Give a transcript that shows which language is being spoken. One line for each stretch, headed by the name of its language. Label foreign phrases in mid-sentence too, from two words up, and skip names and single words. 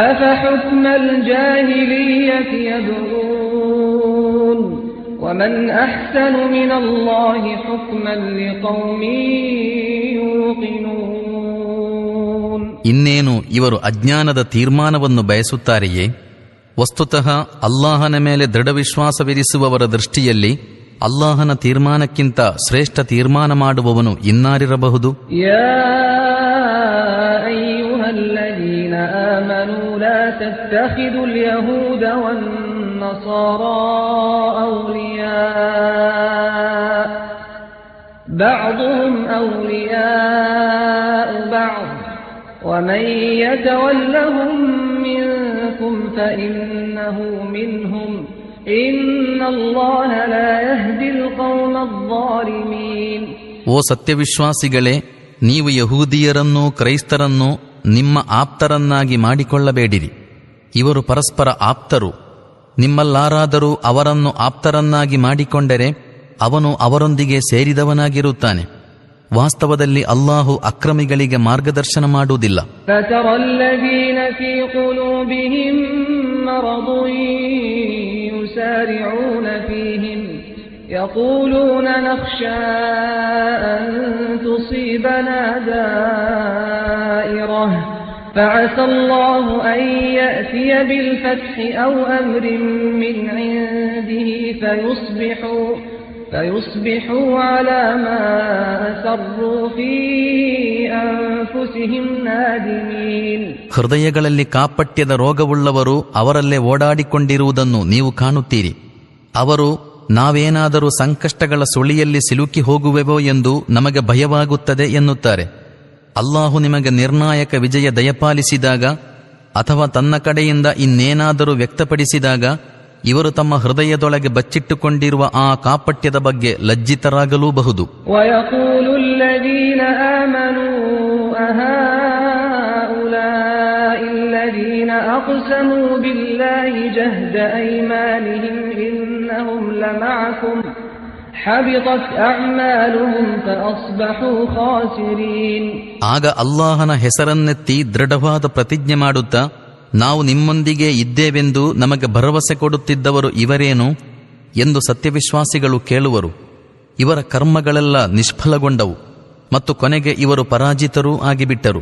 Kannada: ಇನ್ನೇನು ಇವರು ಅಜ್ಞಾನದ ತೀರ್ಮಾನವನ್ನು ಬಯಸುತ್ತಾರೆಯೇ? ವಸ್ತುತಃ ಅಲ್ಲಾಹನ ಮೇಲೆ ದೃಢವಿಶ್ವಾಸವಿರಿಸುವವರ ದೃಷ್ಟಿಯಲ್ಲಿ ಅಲ್ಲಾಹನ ತೀರ್ಮಾನಕ್ಕಿಂತ ಶ್ರೇಷ್ಠ ತೀರ್ಮಾನ ಮಾಡುವವನು ಇನ್ನಾರಿರಬಹುದು?
Arabic: الذين آمنوا لا تتخذوا اليهود والنصارى أولياء بعضهم أولياء بعض ومن يتولهم منكم فإنه منهم إن الله لا يهدي القوم الظالمين.
Kannada: ಓ ಸತ್ಯವಿಶ್ವಾಸಿಗಳೇ, ನೀವು ಯಹೂದಿಯರನ್ನೂ ಕ್ರೈಸ್ತರನ್ನೂ ನಿಮ್ಮ ಆಪ್ತರನ್ನಾಗಿ ಮಾಡಿಕೊಳ್ಳಬೇಡಿರಿ. ಇವರು ಪರಸ್ಪರ ಆಪ್ತರು. ನಿಮ್ಮಲ್ಲಾರಾದರೂ ಅವರನ್ನು ಆಪ್ತರನ್ನಾಗಿ ಮಾಡಿಕೊಂಡರೆ ಅವನು ಅವರೊಂದಿಗೆ ಸೇರಿದವನಾಗಿರುತ್ತಾನೆ. ವಾಸ್ತವದಲ್ಲಿ ಅಲ್ಲಾಹು ಅಕ್ರಮಿಗಳಿಗೆ ಮಾರ್ಗದರ್ಶನ ಮಾಡುವುದಿಲ್ಲ.
Arabic: يقولون نخشى أن تصيبنا دائرة فعسى الله أن يأتي بالفتح أو أمر من عنده فيصبحوا على ما أسروا في أنفسهم نادمين.
Kannada: ಹೃದಯಗಳಲ್ಲಿ ಕಾಪಟ್ಯದ ರೋಗವುಳ್ಳವರು ಅವರಲ್ಲೇ ಓಡಾಡಿಕೊಂಡಿರುವುದನ್ನು ನೀವು ಕಾಣುತ್ತೀರಿ. ಅವರು ನಾವೇನಾದರೂ ಸಂಕಷ್ಟಗಳ ಸುಳಿಯಲ್ಲಿ ಸಿಲುಕಿ ಹೋಗುವೆವೋ ಎಂದು ನಮಗೆ ಭಯವಾಗುತ್ತದೆ ಎನ್ನುತ್ತಾರೆ. ಅಲ್ಲಾಹು ನಿಮಗೆ ನಿರ್ಣಾಯಕ ವಿಜಯ ದಯಪಾಲಿಸಿದಾಗ ಅಥವಾ ತನ್ನ ಕಡೆಯಿಂದ ಇನ್ನೇನಾದರೂ ವ್ಯಕ್ತಪಡಿಸಿದಾಗ ಇವರು ತಮ್ಮ ಹೃದಯದೊಳಗೆ ಬಚ್ಚಿಟ್ಟುಕೊಂಡಿರುವ ಆ ಕಾಪಟ್ಯದ ಬಗ್ಗೆ ಲಜ್ಜಿತರಾಗಲೂಬಹುದು.
Arabic: أقسموا بالله جهد أيمانهم إنهم لمعكم حبطت أعمالهم فأصبحوا خاسرين.
Kannada: ಆಗ ಅಲ್ಲಾಹನ ಹೆಸರನ್ನೆತ್ತಿ ದೃಢವಾದ ಪ್ರತಿಜ್ಞೆ ಮಾಡುತ್ತಾ, ನಾವು ನಿಮ್ಮೊಂದಿಗೆ ಇದ್ದೇವೆಂದು ನಮಗೆ ಭರವಸೆ ಕೊಡುತ್ತಿದ್ದವರು ಇವರೇನು ಎಂದು ಸತ್ಯವಿಶ್ವಾಸಿಗಳು ಕೇಳುವರು. ಇವರ ಕರ್ಮಗಳೆಲ್ಲ ನಿಷ್ಫಲಗೊಂಡವು ಮತ್ತು ಕೊನೆಗೆ ಇವರು ಪರಾಜಿತರೂ ಆಗಿಬಿಟ್ಟರು.